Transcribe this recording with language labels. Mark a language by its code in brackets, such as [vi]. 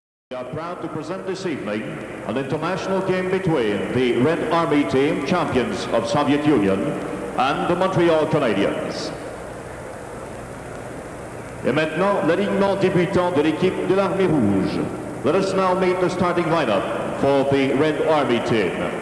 [en] We are proud to present this evening an international game between the Red Army team, champions of Soviet Union, and the Montreal Canadiens. [fr] Et maintenant, l'alignement débutant de l'équipe de l'Armée Rouge. [en] Let us now meet the starting lineup for the Red Army team.